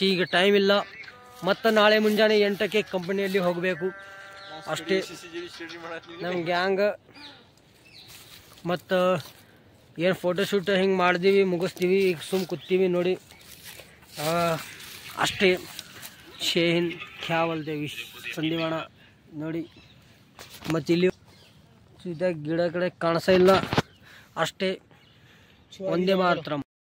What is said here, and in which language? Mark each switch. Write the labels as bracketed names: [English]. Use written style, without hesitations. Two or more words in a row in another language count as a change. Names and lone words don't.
[Kannada] ಈಗ ಟೈಮ್ ಇಲ್ಲ, ಮತ್ತು ನಾಳೆ ಮುಂಜಾನೆ 8ಕ್ಕೆ ಕಂಪನಿಯಲ್ಲಿ ಹೋಗಬೇಕು ಅಷ್ಟೇ। ನಮ್ಮ ಗ್ಯಾಂಗ್ ಮತ್ತು ಏನು ಫೋಟೋಶೂಟ್ ಹಿಂಗೆ ಮಾಡಿದೀವಿ, ಮುಗಿಸ್ತೀವಿ। ಈಗ ಸುಮ್ ಕೂತೀವಿ ನೋಡಿ ಅಷ್ಟೇ। ಜೈ ಹಿಂದ್, [Hindi] क्या बोलते संदीप अಣ್ಣ, [Kannada] ನೋಡಿ. ಮತ್ತು ಇಲ್ಲಿ ಸೀದಾ ಗಿಡ ಕಡೆ ಕಾಣಿಸ್ತಾ ಇಲ್ಲ ಅಷ್ಟೇ. ಒಂದೇ ಮಾತ್ರ.